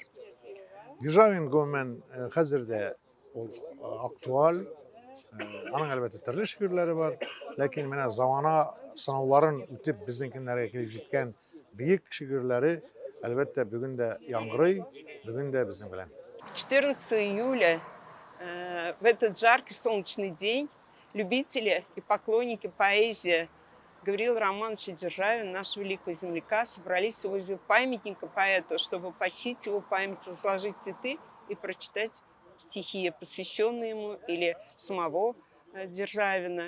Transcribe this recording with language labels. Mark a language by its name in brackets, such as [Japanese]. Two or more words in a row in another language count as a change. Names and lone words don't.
[Tatar] Державин гомумән хәзер дә ул актуаль. Аның әлбәттә төрле шигырьләре бар, ләкин менә замана сынауларын үтеп безнең көннәргә килеп җиткән бөек шигырьләре әлбәттә бүген дә яңгырый, бүген дә безнең белән. [Russian] 14 июля, в этот жаркий солнечный день, любители и поклонники поэзии Гаврила Романовича Державина, нашего великого земляка, собрались возле памятника поэту, чтобы почтить его память, возложить цветы и прочитать стихи, посвященные ему, или самого Державина.